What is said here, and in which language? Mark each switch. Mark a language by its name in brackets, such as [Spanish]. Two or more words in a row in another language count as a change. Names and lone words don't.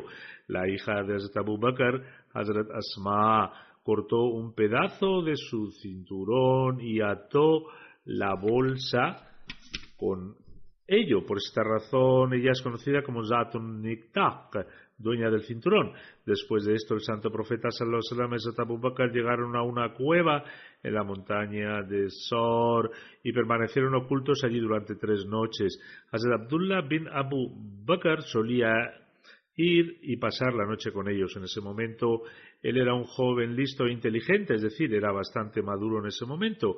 [Spanish] La hija de Hazrat Abu Bakr, Hazrat Asma, cortó un pedazo de su cinturón y ató la bolsa con ello. Por esta razón, ella es conocida como Zatun Niktaq, dueña del cinturón. Después de esto, el santo profeta [Arabic] صلى الله عليه وسلم [Spanish] y Hazrat Abu Bakr llegaron a una cueva en la montaña de Sor y permanecieron ocultos allí durante 3 noches. Hazrat Abdullah bin Abu Bakr solía ir y pasar la noche con ellos. En ese momento, él era un joven listo e inteligente, es decir, era bastante maduro en ese momento.